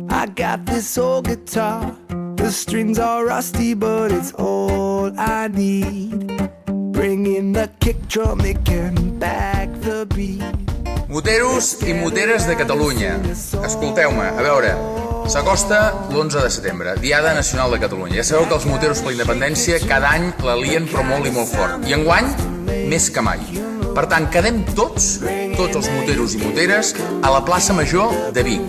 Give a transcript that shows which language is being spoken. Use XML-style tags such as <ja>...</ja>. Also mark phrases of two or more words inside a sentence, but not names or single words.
<en>got this old guitar. The strings are rusty, but it's all I need. Bring in the kick drum, it can back the beat.</en> <ca>Moteros i moteres de Catalunya, escolteu-me, a veure, s'acosta l'11 de setembre, Diada Nacional de Catalunya. Ja sabeu que els moteros per la independència cada any la lien però molt i molt fort. I enguany, més que mai. Per tant, quedem tots els moteros i moteres, a la plaça Major de Vic.</ca>